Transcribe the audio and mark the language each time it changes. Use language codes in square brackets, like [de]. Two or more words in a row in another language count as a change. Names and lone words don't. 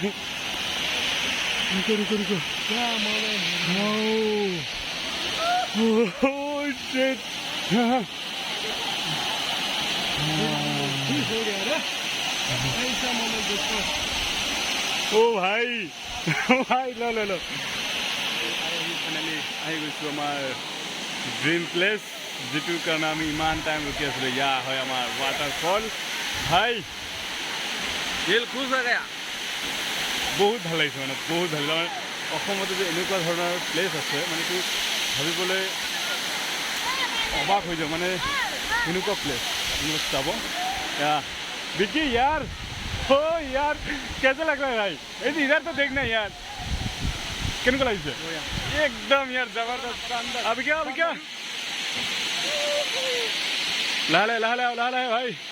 [hi] रुको क्या ओह शिट ओ भाई लो [as] फाइनली আহি গৈছো আমাৰ ড্ৰিম প্লেচ যেটোৰ কাৰণে আমি ইমান টাইম ৰখি আছিলো ইয়া হয় আমাৰ waterfall ভাই [hi] दिल खुश [as] হৈ গয়া বহুত ভাল লাগিছে মানে বহুত ভাল লাগিছে অসমতে যে এনেকুৱা ধৰণৰ প্লেচ আছে মানে তো ভাবিবলৈ অবাক হৈ যায় মানে এনেকুৱা প্লেচ চাব [hi] विक्की यार ओ यार कैसा लग रहा है भाई इधर तो देखना यार किनको लगी से एकदम यार जबरदस्त शानदार अभी क्या ला ले भाई